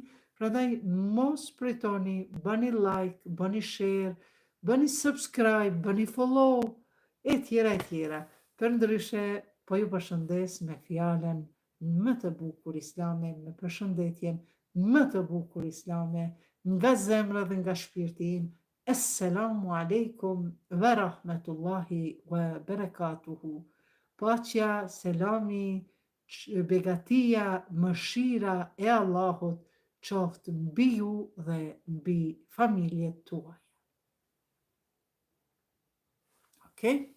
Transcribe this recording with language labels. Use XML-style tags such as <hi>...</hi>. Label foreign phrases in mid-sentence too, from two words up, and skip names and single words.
<sq>Prandaj mos pritoni, bëni like, bëni share, bëni subscribe, bëni follow, e tjera. Përndryshe, po ju përshëndes me fjalën më të bukur islame, me përshëndetjen më të bukur islame, nga zemra dhe nga shpirti im.</sq> <ar>السلام عليكم ورحمة الله وبركاته.</ar> <sq>Paqja, selami, begatia, mëshira e Allahut qoftë mbi ju dhe mbi familjet tuaja. Okay?</sq>